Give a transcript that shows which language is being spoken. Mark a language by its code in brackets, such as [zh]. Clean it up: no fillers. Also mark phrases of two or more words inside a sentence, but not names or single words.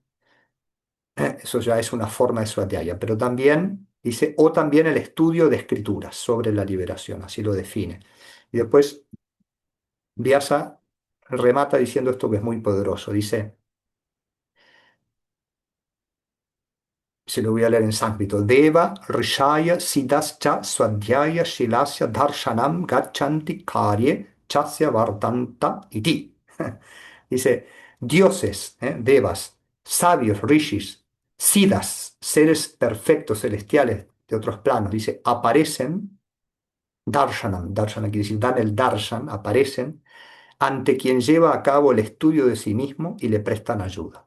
[es] Eso ya es una forma de Swadhyaya, pero también dice, o también el estudio de escrituras sobre la liberación, así lo define. Y después Vyasa remata diciendo esto que es muy poderoso, dice, se lo voy a leer en sánscrito, [sa] Deva Rishaya Siddhascha Swadhyaya Shilasya Darshanam Gachanti Karye Chasya Vartanta Iti. [es] Dice, dioses, devas, sabios, rishis, siddhas, seres perfectos celestiales de otros planos, dice, aparecen, darshanam, darshanam quiere decir, dan el darshan, aparecen ante quien lleva a cabo el estudio de sí mismo y le prestan ayuda.